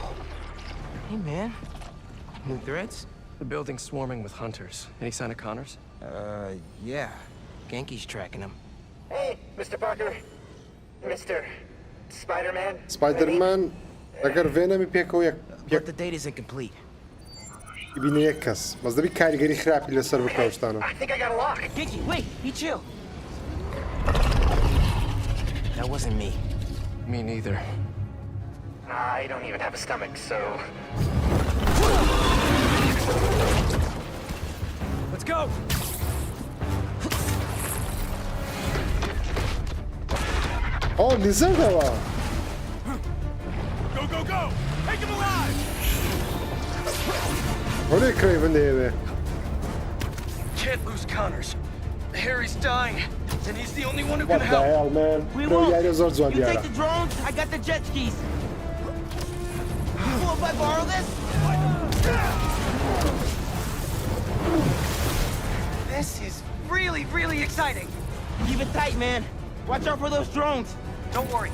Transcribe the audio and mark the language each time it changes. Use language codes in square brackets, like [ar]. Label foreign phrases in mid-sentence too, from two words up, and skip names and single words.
[en] Hey, man. New threats? The building's swarming with hunters. Any sign of Connors? Yeah. Genki's tracking him. Hey, Mr. Parker. Mr. Spider-Man. [ckb] Spider-Man ئەگەر Venom پێکەوە [en] But the date isn't complete. [ckb] ببینە یەک کەس بەس دەبی کاریگەری خراپی لەسەر بکەوشتانە. [en] I think I got a lock. Genki, wait! Be chill! That wasn't me. Me neither. I don't even have a stomach, so... Let's go! Oh, [ckb] lizardەوە! [en] Go, go, go! Take him alive! [ckb] هەولێ Craven دەیەوێ. [en] Can't lose Connors. Harry's dying, and he's the only one who What can the help. hell, man? We Bro, won't. [ckb] یاریە زۆر جوان [en] You [ckb] دیارە. [en] take the drones, I got the jet skis. Cool if I borrow this? This is really, really exciting. Keep it tight, man. Watch out for those drones. Don't worry.